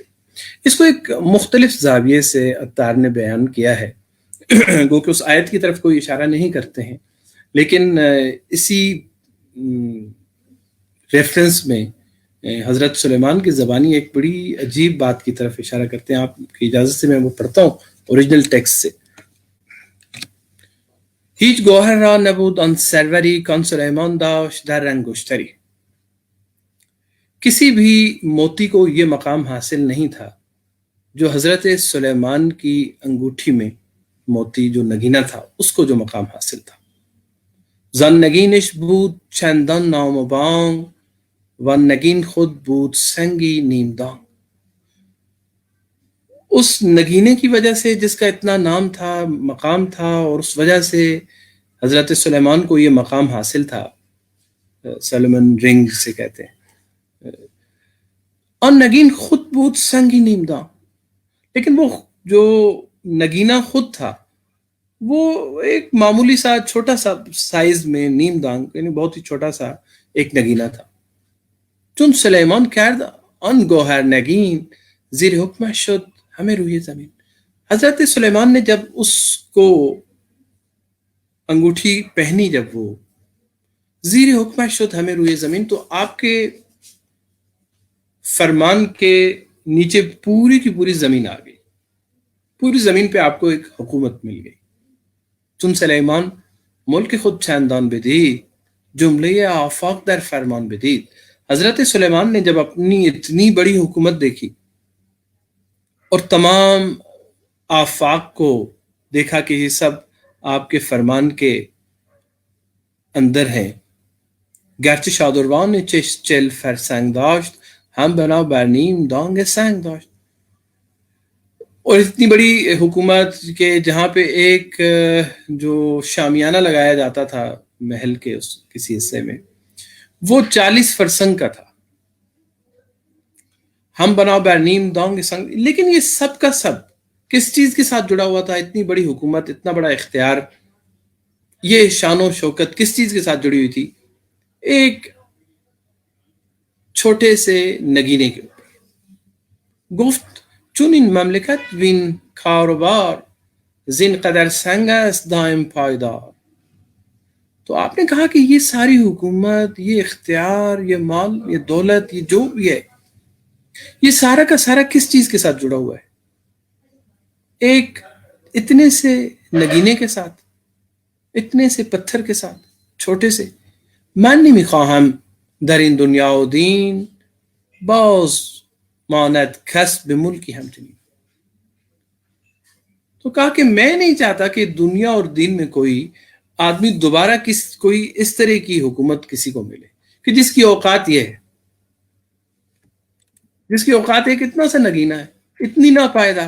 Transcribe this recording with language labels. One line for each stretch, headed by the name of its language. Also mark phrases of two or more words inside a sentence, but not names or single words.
Urdu: اس کو ایک مختلف زاویے سے عطار نے بیان کیا ہے، گو کہ اس آیت کی طرف کوئی اشارہ نہیں کرتے ہیں، لیکن اسی ریفرنس میں حضرت سلیمان کی زبانی ایک بڑی عجیب بات کی طرف اشارہ کرتے ہیں. آپ کی اجازت سے میں وہ پڑھتا ہوں
English: original text
Urdu: سے.
Persian: هیچ گوهر را نبود آن سروری کان سلیمان داشت در انگشتری.
Urdu: کسی بھی موتی کو یہ مقام حاصل نہیں تھا جو حضرت سلیمان کی انگوٹھی میں موتی جو نگینہ تھا اس کو جو مقام حاصل تھا.
Persian: زن نگینش بود چندان نام و بانگ و نگین خود بود سنگی نیمدان.
Urdu: اس نگینے کی وجہ سے جس کا اتنا نام تھا، مقام تھا، اور اس وجہ سے حضرت سلیمان کو یہ مقام حاصل تھا، سلیمان رنگ سے کہتے ہیں.
Persian: اور نگین خود بود سنگی نیمدان،
Urdu: لیکن وہ جو نگینہ خود تھا وہ ایک معمولی سا چھوٹا سا سائز میں نیم دانگ، یعنی بہت ہی چھوٹا سا ایک نگینہ تھا.
Persian: چون سلیمان کرد آن گوہر نگین زیر حکم شد ہمیں روی زمین.
Urdu: حضرت سلیمان نے جب اس کو انگوٹھی پہنی، جب وہ
Persian: زیر حکم شد ہمیں روی زمین،
Urdu: تو آپ کے فرمان کے نیچے پوری کی پوری زمین آ گئی، پوری زمین پہ آپ کو ایک حکومت مل گئی.
Persian: چون سلیمان ملک خود چندان بدید جملے آفاق در فرمان بدید.
Urdu: حضرت سلیمان نے جب اپنی اتنی بڑی حکومت دیکھی اور تمام آفاق کو دیکھا کہ یہ سب آپ کے فرمان کے اندر ہیں.
Persian: گرچه شادروان چل فرسنگ داشت ہم بنا برنیم دانگ سنگ داشت.
Urdu: اور اتنی بڑی حکومت کہ جہاں پہ ایک جو شامیانہ لگایا جاتا تھا محل کے اس کسی حصے میں، وہ 40 فرسنگ کا تھا.
Persian: ہم بنا برنیم دانگ سنگ.
Urdu: لیکن یہ سب کا سب کس چیز کے ساتھ جڑا ہوا تھا؟ اتنی بڑی حکومت، اتنا بڑا اختیار، یہ شان و شوکت کس چیز کے ساتھ جڑی ہوئی تھی؟ ایک چھوٹے سے نگینے کے اوپر.
Persian: گفت چون این مملکت وین کاروبار زین قدر سنگ است دائم پائیدار.
Urdu: تو آپ نے کہا کہ یہ ساری حکومت، یہ اختیار، یہ مال، یہ دولت، یہ جو بھی ہے، یہ سارا کا سارا کس چیز کے ساتھ جڑا ہوا ہے؟ ایک اتنے سے نگینے کے ساتھ، اتنے سے پتھر کے ساتھ، چھوٹے سے.
Persian: من نمیخواهم در این دنیا و دین باز ماند کس به ملکی همچنین.
Urdu: تو کہا کہ میں نہیں چاہتا کہ دنیا اور دین میں کوئی آدمی دوبارہ کوئی اس طرح کی حکومت کسی کو ملے کہ جس کی اوقات یہ ہے، جس کی اوقات ایک اتنا سا نگینہ ہے، اتنی ناپائیدار.